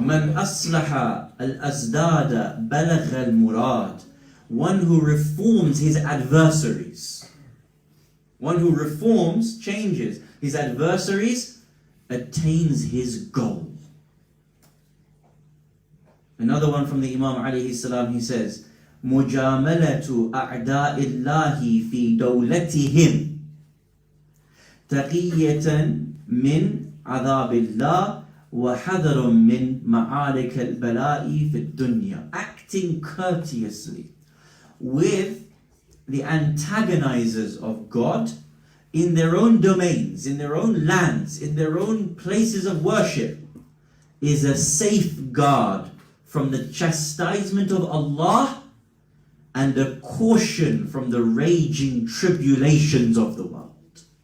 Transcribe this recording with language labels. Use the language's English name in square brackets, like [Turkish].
[Arabic] Man aslaha al-azdada balagha al-murad. [English] One who reforms his adversaries. One who reforms, changes his adversaries, attains his goal. Another one from the Imam alayhi salam, he says, [Arabic] مجاملة أعداء الله في دولتهم تقية من عذاب الله وحذر من معارك البلاء في الدنيا. [English] Acting courteously with the antagonizers of God in their own domains, in their own lands, in their own places of worship, is a safeguard from the chastisement of Allah and a caution from the raging tribulations of the world.